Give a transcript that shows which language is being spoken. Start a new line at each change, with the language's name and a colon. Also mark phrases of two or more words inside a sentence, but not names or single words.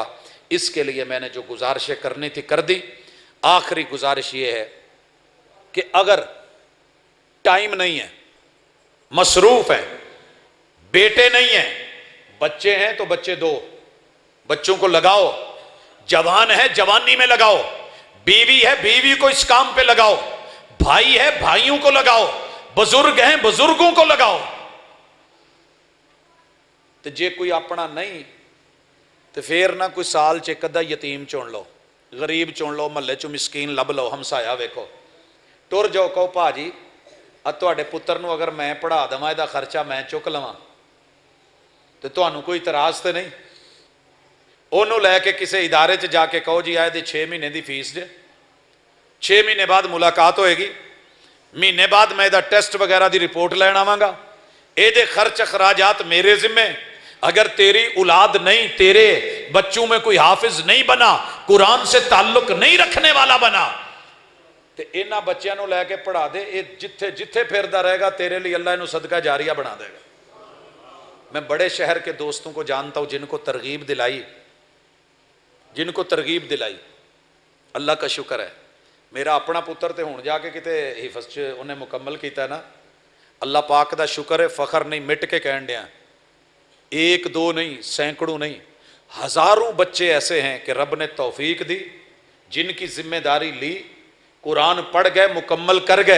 Urdu: اس کے لیے میں نے جو گزارشیں کرنی تھی کر دی۔ آخری گزارش یہ ہے کہ اگر ٹائم نہیں ہے، مصروف ہیں، بیٹے نہیں ہیں، بچے ہیں تو بچے دو، بچوں کو لگاؤ، جوان ہے جوانی میں لگاؤ، بیوی ہے بیوی کو اس کام پہ لگاؤ، بھائی ہے بھائیوں کو لگاؤ، بزرگ ہیں بزرگوں کو لگاؤ۔
Punjabi: تو جے کوئی اپنا نہیں تو پھر نہ کوئی سال چ کدا یتیم چن لو، غریب چن لو، محلے چ مسکین لب لو، ہمسایا ویکھو، ٹر جاؤ، کہو پا جی تواڈے پتر نو اگر میں پڑھا دواں دا خرچہ میں چک لواں تو تانوں کوئی اعتراض تے نہیں؟ انہوں لے کے کسی ادارے چ جا کے کہو جی آئے دی 6 مہینے دی فیس جے، 6 مہینے بعد ملاقات ہوئے گی، مہینے بعد میں دا ٹیسٹ وغیرہ دی رپورٹ لین آواں گا، اے دے خرچ اخراجات میرے ذمے۔
Urdu: اگر تیری اولاد نہیں، تیرے بچوں میں کوئی حافظ نہیں بنا، قرآن سے تعلق نہیں رکھنے والا بنا،
Punjabi: تو انہاں بچیاں نو لے کے پڑھا دے، اے جتھے جتھے پھردا رہے گا تیرے لیے اللہ انہوں صدقہ جاریہ بنا دے گا۔
Urdu: میں بڑے شہر کے دوستوں کو جانتا ہوں جن کو ترغیب دلائی، اللہ کا شکر ہے۔
Punjabi: میرا اپنا پتر تے ہون جا کے کتے حفظ چ انہیں مکمل کیتا ہے نا، اللہ پاک دا شکر ہے، فخر نہیں، مٹ کے کہن دیا،
Urdu: ایک دو نہیں، سینکڑوں نہیں، ہزاروں بچے ایسے ہیں کہ رب نے توفیق دی، جن کی ذمہ داری لی، قرآن پڑھ گئے، مکمل کر گئے۔